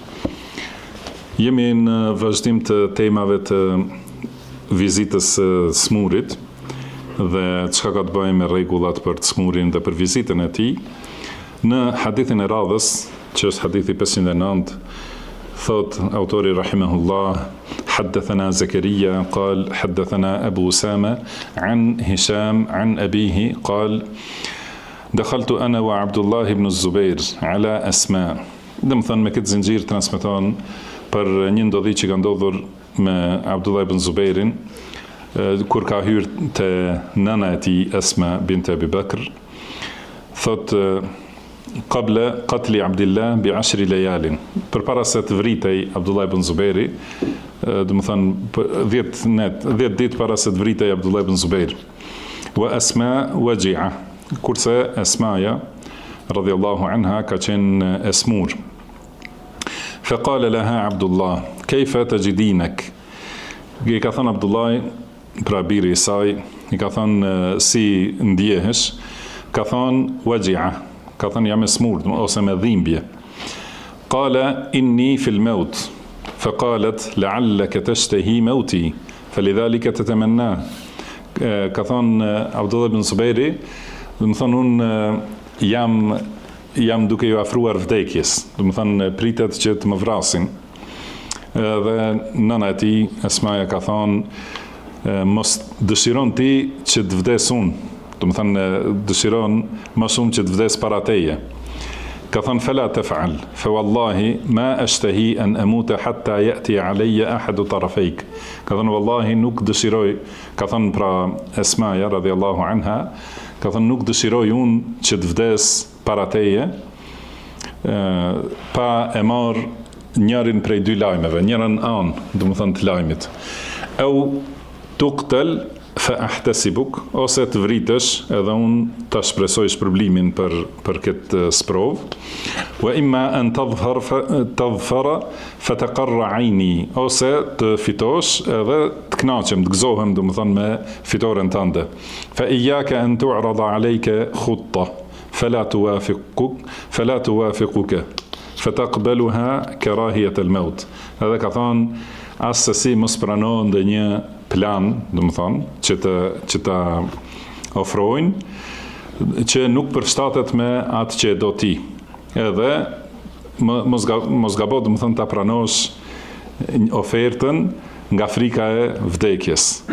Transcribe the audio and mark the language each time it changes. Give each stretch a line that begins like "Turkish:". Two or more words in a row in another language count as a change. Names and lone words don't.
Albanian: Jemi në vazhdim të temave të vizitës smurit dhe çka ka të bëjë me rregullat për të smurin dhe për vizitën e tij. Në hadithin e radhës, që është hadithi 509, thot autori rahimahullah:
Arabic: حدثنا زكريا قال حدثنا أبو أسامة عن هشام عن أبيه قال دخلت أنا وعبد الله بن الزبير على أسماء.
Albanian: Dhe më thënë me këtë zinxhir transmeton për një ndodhi që ka ndodhur me Abdullah ibn Zubairin, kur ka hyrë te nëna e tij Asma bint Abi Bakr.
Arabic: Thot قبل قتل عبد الله ب 10 ليال,
Albanian: përpara se të vritej Abdullah ibn Zubairi, do të thënë 10 ditë para se të vritej Abdullah ibn Zubair.
Arabic: وأسماء وجعة,
Albanian: kurse Asmaja radhiyallahu anha ka qenë e smur.
Arabic: فقال لها عبد الله كيف تجدينك.
Albanian: I ka thënë Abdullah, pra biri i saj, i ka thënë si ndjehesh, ka thënë waji'a, ka thënë jam e smur ose me dhimbje.
Arabic: قال إني في الموت, فقالت لعلك تشتهي موتي فلذلك تتمنى.
Albanian: Ka thënë Abdullah ibn Zubairi, do të thonë unë jam duke ju afruar vdekjes, do të thënë pritet që të më vrasin. Dhe nëna e tij Asmaja ka thonë mos dëshiron ti që të vdes unë, do të thënë dëshiron më shumë që të vdes para teje. Ka thënë
Arabic: فلا تفعل فوالله ما أشتهي أن أموت حتى يأتي علي أحد طرفيك.
Albanian: Ka thënë wallahi nuk dëshiroj, ka thënë pra Asmaja radhiyallahu anha, ka thënë nuk dëshiroj unë që të vdes para teje pa e marr njërin prej dy lajmeve, njërën anë, do të thënë të lajmit.
Arabic: أو تقتل فأحتسبك,
Albanian: ose të vritesh edhe unë ta shpresoj shpërblimin për këtë sprov.
Arabic: وإما أن تظفر فتقر عيني,
Albanian: ose të fitosh edhe të kënaqem, të gëzohem, do të thënë me fitoren tënde.
Arabic: فإياك أن تعرض عليك خطة فلا توافقك فتقبلها كراهية الموت.
Albanian: Edhe ka thonë asesi mos pranohen ndonjë plan, do të thonë, që ta ofrojnë, që nuk përshtatet me atë që do ti. Edhe mos gabo, do të thonë, ta pranosh ofertën nga frika e vdekjes.